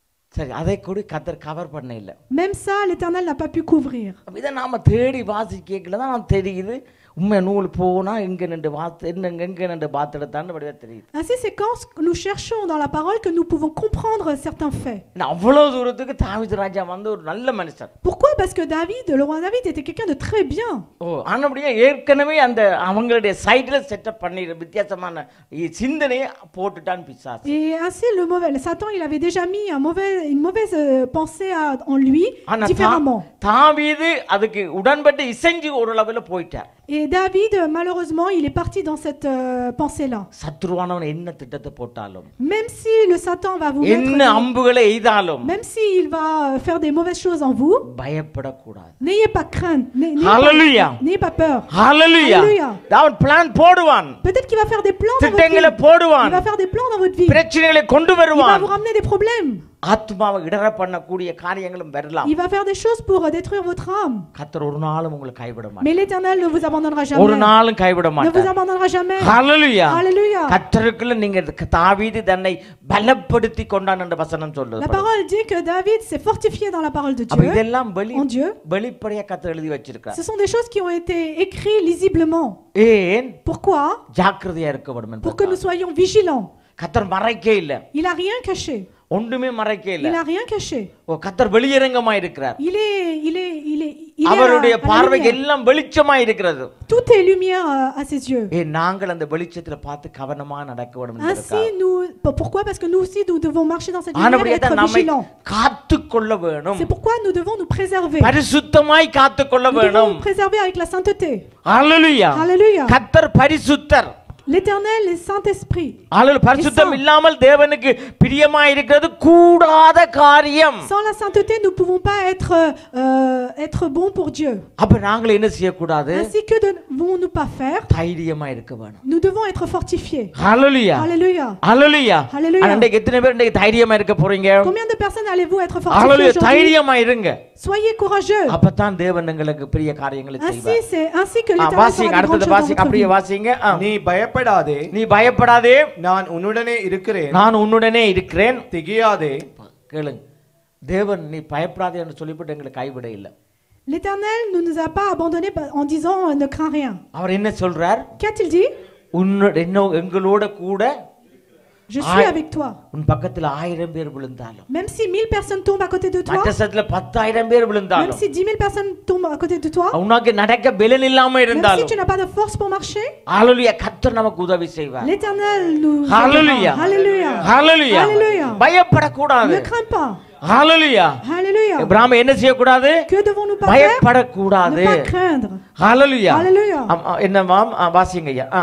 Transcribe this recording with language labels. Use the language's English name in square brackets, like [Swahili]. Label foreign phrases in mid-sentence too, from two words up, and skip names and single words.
[Tamil] சரி, அதை கூட கத்தர் கவர் பண்ண இல்ல. [French] Même ça, l'Éternel n'a pas pu couvrir. [Tamil] இதை நாம தேடி வாசிக்கல தான் நமக்கு தெரியுது. உண்மை நூல் போனா எங்க நின்று வாத்து எங்க நின்று பாத்தெடுத்தான்னு வடிவா தெரியுது. [French] Ainsi, c'est quand nous cherchons dans la parole que nous pouvons comprendre certains faits. [Tamil] அவ்வளவு தூரத்துக்கு தாவீது ராஜா வந்து ஒரு நல்ல மனுஷன். [French] Pourquoi? Parce que David, le roi David, était quelqu'un de très bien. [Tamil] ஓ, ஆனபடியா ஏற்கனவே அந்த அவங்களுடைய சைடுல செட்டப் பண்ணி வித்தியாசமான சிந்தனையை போட்டுட்டான் பிசாசு. [French] Et ainsi, le Satan, il avait déjà mis une mauvaise pensée en lui, différemment. [Tamil] தாவீது அதுக்கு உடன்பட்டு இசைஞ்சு ஒரு லெவல்ல போயிட்டார். [French] Et David, malheureusement, il est parti dans cette pensée-là. [Tamil] சத்துருவானவன் என்ன திட்டத்தை போட்டாலும், [French] Même si le Satan va vous [Tamil] என்ன அம்புகளை எய்தாலும், [French] même s'il va faire des mauvaises choses en vous, [Tamil] பயப்படக்கூடாது. [French] n'ayez pas crainte, n'ayez pas peur. [Tamil] ஹalleluya. அவன் பிளான் போடுவான். [French] Peut-être qu'il va faire des plans dans votre [Tamil] திட்டங்களை [French] vie. [Tamil] போடுவான். [French] Il va faire des plans dans votre vie. [Tamil] பிரச்சனைகளை கொண்டு [French] Il va [Tamil] வருவான். [French] vous ramener des problèmes. [Tamil] ஆத்மாவை இடற பண்ணக்கூடிய காரியங்களும் வரலாம். [French] Il va faire des choses pour détruire votre âme. [Tamil] கர்த்தர் ஒரு நாளும் உங்களை கைவிட மாட்டார். [French] Mais l'Éternel ne vous abandonnera [Tamil] ஒரு [French] jamais. [Tamil] நாளும் கைவிட [French] Ne vous [Tamil] மாட்டார். [French] abandonnera jamais. [Tamil] ஹalleluya. [French] Alléluia. [Tamil] கர்த்தருக்குள்ள நீங்க தாவீது தன்னை பலப்படுத்தி கொண்டான் என்ற வசனம் [French] La [Tamil] சொல்லுது. [French] parole dit que David s'est fortifié dans la parole de [Tamil] அப்ப [French] Dieu. [Tamil] இதெல்லாம் [French] En Dieu. [Tamil] வெளிப்படையா கர்த்தர் எழுதி வச்சிருக்கார். [French] Ce sont des choses qui ont été écrites lisiblement. [Tamil] ஏன்? [French] Pourquoi? [Tamil] ஜாக்கிரதையா இருக்க வேண்டும் [French] Pour que nous soyons vigilants. [Tamil] கர்த்தர் மறைக்கே இல்ல. [French] Il n'a rien caché. [Tamil] ஒன்றுமே மறைக்கே இல்ல. [French] Il n'a rien caché. [Tamil] ஓ, கர்த்தர் வெளியரங்கமாய் இருக்கிறார். [French] Il est [Tamil] அவருடைய [French] à la [Tamil] பார்வைக்கு [French] lumière. [Tamil] எல்லாம் வெளிச்சமாய் இருக்கிறது. [French] Tout est lumière à ses yeux. [Tamil] நாங்கள் அந்த வெளிச்சத்துல பார்த்து கவனமா நடக்க வேண்டும் [French] Ainsi, pourquoi? Parce que nous aussi, nous devons marcher dans cette lumière et [Tamil] ஆனபடியே [French] être [Tamil] தான் நம்மை [French] vigilants. [Tamil] காத்துக்கொள்ள வேணும். [French] C'est pourquoi nous devons nous préserver. [Tamil] பரிசுத்தமாய் காத்துக்கொள்ள [French] Nous devons [Tamil] வேணும். [French] nous préserver avec la sainteté. [Tamil] ஹalleluya. [French] Alléluia. [Tamil] கர்த்தர் பரிசுத்தர். [French] L'Éternel est Saint-Esprit. [Tamil] அல்லேலூயா. பரிசுத்தம் இல்லாமல் தேவனுக்கு பிரியமாய் இருக்கிறது கூடாத காரியம். [French] Sans la sainteté, nous ne pouvons pas être bons pour Dieu. [Tamil] அப்ப நாங்கள் என்ன செய்ய கூடாது? [French] Ainsi que devons-nous pas faire? [Tamil] தைரியமா இருக்க வேணும். [French] Nous devons être fortifiés. [Tamil] ஹalleluya. [French] Alléluia. [Tamil] ஹalleluya. [French] Alléluia. [Tamil] அன்றைக்கு எத்தனை பேர் இன்றைக்கு தைரியமா இருக்க போறீங்க? [French] Combien de personnes allez-vous être fortifiés [Tamil] ஹalleluya. [French] aujourd'hui? [Tamil] தைரியமா இருங்க. [French] Soyez courageux. [Tamil] அப்பதான் தேவன் உங்களுக்கு பெரிய காரியங்களை செய்வார். [French] Ainsi que l'Éternel fera [Tamil] வாசிங்க, [French] de grandes [Tamil] அடுத்தது [French] choses dans [Tamil] வாசிங்க, [French] votre [Tamil] அப்படியே [French] vie. [Tamil] வாசிங்க. நீ பயப்படாதே, நீ பயப்படாதே, நான் உன்னுடனே இருக்கிறேன், நான் உன்னுடனே இருக்கிறேன். திகையாதே. கேளுங்க, தேவன் நீ பயப்படாதே என்று சொல்லிவிட்டு எங்களை கைவிட இல்லை. [French] L'Éternel ne nous a pas abandonnés en disant ne crains rien. [Tamil] அவர் என்ன சொல்றார்? [French] Qu'a-t-il dit? [Tamil] எங்களோட கூட [French] Je suis avec toi. [Tamil] உன் பக்கத்துல 1000 பேர் விழுந்தாலும், [French] Même si 1000 personnes tombent à côté de toi, [Tamil] மற்ற சத்துல 10,000 பேர் [French] même [Tamil] விழுந்தாலும், [French] si 10 000 personnes tombent à côté de toi, [Tamil] உனக்கு நடக்க பலன் இல்லாம [French] même si [Tamil] இருந்தாலும், [French] tu n'as pas de force pour marcher, [Tamil] ஹalleluya, கர்த்தர் நமக்கு உதவி செய்வார். [French] l'Éternel nous Hallelujah. aidera. Alléluia. [Tamil] ஹalleluya. [French] Alléluia. [Tamil] பயப்படக்கூடாது. [French] Ne crains pas. [Tamil] ஹalleluya. [French] Alléluia. [Tamil] இப்ராஹிம் என்ன செய்யக்கூடாது? [French] Que devons-nous pas faire? [Tamil] பயப்படக்கூடாது. [French] Ne pas craindre. [Tamil] ஹalleluya. [French] Alléluia. [Tamil] என்னமாம் வாசிங்க ஐயா.